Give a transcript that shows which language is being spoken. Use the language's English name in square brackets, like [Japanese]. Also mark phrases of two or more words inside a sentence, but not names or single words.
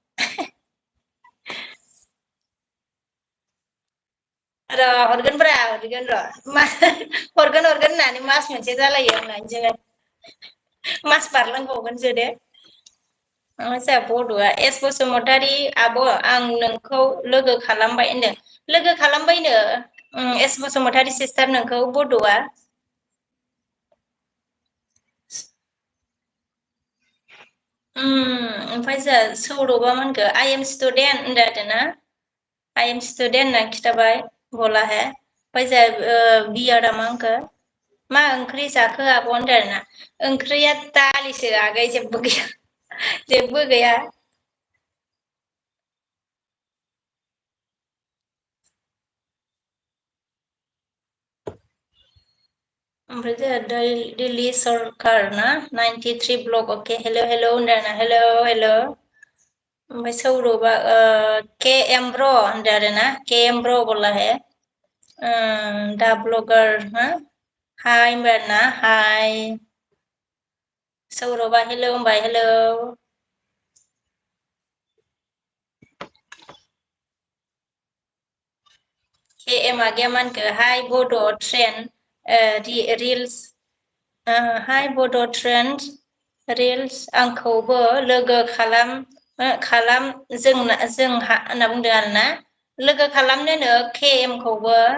[Bodo] र' हरगोनब्रा हरगोन र' हरगोन होननानै मास मोनसे जालायो आंना बिदिनो मास बारलांबावगोनसो दे जोंहा बड'आ एस बसुमतारी आब' आं नोंखौ लोगो खालामबाय होनदों लोगो खालामबायनो एस बसुमतारी सिस्टार नोंखौ बड'आ ओमफ्राय जोंहा सौरभआ मा होनखो [English] I am student [Bodo] होनदों आरोना [English] I am student [Bodo] होनना खिथाबाय [Hindi] बोला है [Bodo] ओमफ्राय जोंहा बियारा मा होनखो मा ओंख्रि जाखो आब' होनदों आरोना ओंख्रिया दालिसो आगै जेबो गैया जेबो गैया ओमफ्राय जोंहा दिल्ली सरकार ना 93 ब्लक अके हेल' हेल' होनदों आरोना हेल' हेल' ओमफ्राय सौरभआ के एम ब्र' होनदों आरोना के एम ब्र' [Hindi] बोला है [Bodo] दा ब्लगार हा हाय होनबाय आरोना हाय सौरभा हेलौ होनबाय हेलौ के एम आगैया मा होनखो हाय बड' [English] trend reels [Bodo] हाय बड' [English] trend reels [Bodo] आंखौबो लोगो खालाम जोंहा होनना बुंदों आरोना लोगो खालामनोनो के एम खौबो